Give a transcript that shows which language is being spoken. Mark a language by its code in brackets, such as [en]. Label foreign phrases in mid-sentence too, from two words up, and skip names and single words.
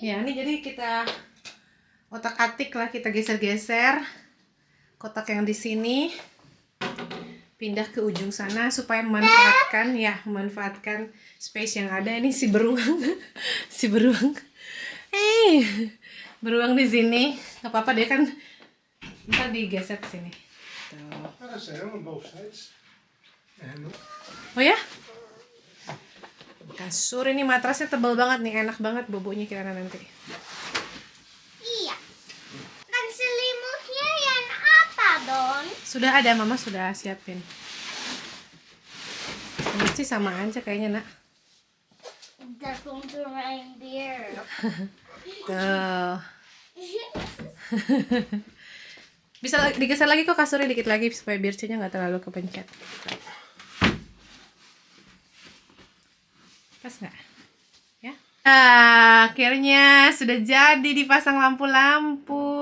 [id] Ya, ini jadi kita otak-atik lah, kita geser-geser kotak yang di sini pindah ke ujung sana supaya memanfaatkan space yang ada. Ini si beruang si beruang beruang di sini nggak apa-apa, dia kan ntar digeser ke sini tuh. [nl] Ja, dat zijn helemaal bovenzijds. En [id] Oh ya, kasur ini matrasnya tebal banget nih, enak banget bobonya Kirana nanti. Iya. Dan selimutnya yang apa, Don? Sudah ada, mama sudah siapin. Mesti sama aja kayaknya nak. [nl] Daar komt er reindeer. [id] Tuh. Bisa digeser lagi kok kasurnya dikit lagi supaya bircinya nggak terlalu kepencet. Pas nggak? Ya. Akhirnya sudah jadi dipasang lampu-lampu.